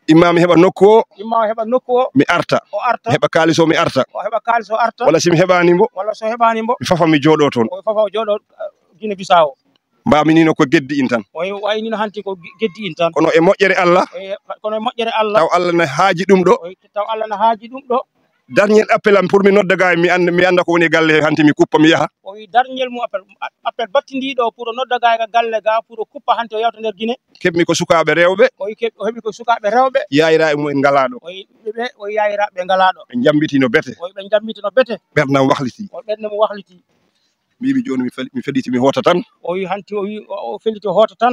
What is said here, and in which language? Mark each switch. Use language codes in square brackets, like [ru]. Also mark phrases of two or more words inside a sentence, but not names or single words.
[ff] Imma mi heɓa nokku o. Imma o heɓa nokku o. Mi arta. O arta. Heɓa kalis o, mi arta. O heɓa kalis o arta. Walla si mi heɓaani mbo. Walla so heɓaani mbo. Mi fafa, mi jooɗo toon. O fafa, o jooɗo, uh, Guinée Bissau. Mbami ni no ko geddi in tan. O wi way ni no hanti ko ge-, geddi in tan. Kono e moƴƴere Allah. O wi, kono e moƴƴere Allah. Taw Allah ne haaji ɗum ɗo. O wi taw Allah ne haaji ɗum ɗo. [fr] Dernier appel [ff] am pour mi nodda gaay mi anda, mi anda ko woni galle hanti mi kuppa mi yaha. O wi dernier mu appel, appel battindiɗo pour o nodda gaay ga galle ga pour o kuppa hanti o yawta nder Guinée. Keɓmi ko sukaaɓe rewɓe. O wi keɓ-, o heɓi ko sukaaɓe rewɓe. Yayira e mumen ngalaa ɗo. O wi ɓe, ɓe, o wi yayiraɓe ngalaa ɗo. Ɓe njambiti no bete. O wi ɓe njambiti no bete. Ɓerdam wahliti. O ɓernde mum wahliti. Mbimi joni mi fel-, mi feliti mi hoota tan. O wi hanti o wi o, o feliti o hoota tan.